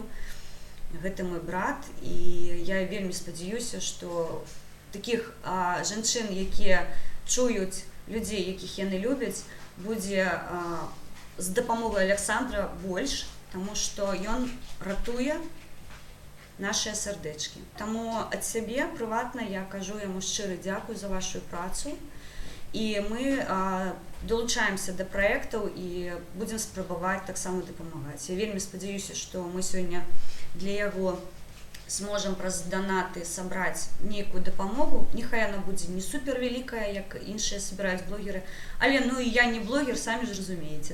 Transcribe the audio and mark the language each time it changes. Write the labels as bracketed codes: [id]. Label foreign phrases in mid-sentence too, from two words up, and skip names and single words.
[be] Гэта мой брат, і я вельмі спадзяюся, што такіх жанчын, якія чуюць людзей, якіх яны любяць, будзе з дапамогай Александра больш, таму што ён ратуе нашыя сардэчкі. Таму ад сябе прыватна я кажу яму шчыры дзякуй за вашу працу. [uk] і ми долучаемся до проектаў [be] і будзем спрабаваць таксама дапамагаць. Я вельмі спадзяюся, што мы сёння для яго сможам праз данаты сабраць нейкую дапамогу. Няхай яна будзе не супер вялікая, як іншыя собіраюць блогеры, але ну і я не блогер, самі ж разумееце.